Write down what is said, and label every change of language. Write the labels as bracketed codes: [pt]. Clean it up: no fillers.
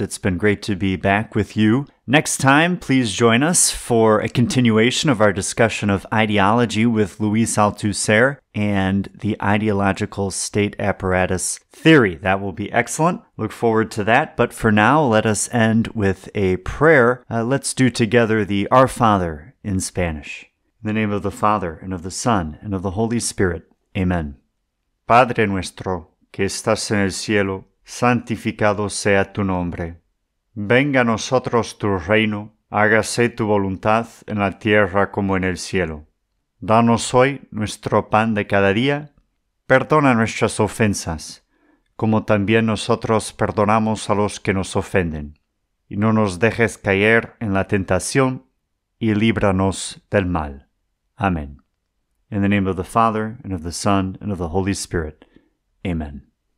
[en] It's been great to be back with you. Next time, please join us for a continuation of our discussion of ideology with Luis Althusser and the ideological state apparatus theory. That will be excellent. Look forward to that. But for now, let us end with a prayer. Let's do together the Our Father in Spanish. In the name of the Father, and of the Son, and of the Holy Spirit. Amen. [es] Padre nuestro, que estás en el cielo, santificado sea tu nombre. Venga a nosotros tu reino, Hágase tu voluntad en la tierra como en el cielo. Danos hoy nuestro pan de cada día. Perdona nuestras ofensas, como también nosotros perdonamos a los que nos ofenden. Y no nos dejes caer en la tentación, y líbranos del mal. Amen. [en] In the name of the Father, and of the Son, and of the Holy Spirit. Amen.